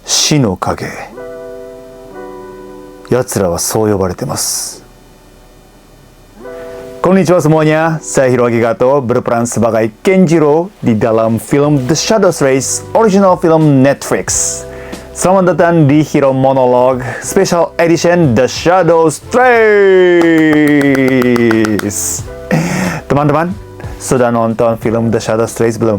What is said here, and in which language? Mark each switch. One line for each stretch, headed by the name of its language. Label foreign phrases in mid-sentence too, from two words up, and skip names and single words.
Japanese: 死の影。奴らはそう呼ばれてます。
Indonesian: Konnichiwa semuanya, saya Hiroaki Gato berperan sebagai Kenjiro di dalam film The Shadows Race,
English: original film
Indonesian: Netflix. Selamat datang di Hero Monologue Special Edition The Shadows Race. Teman-teman, sudah nonton film The Shadows Race belum?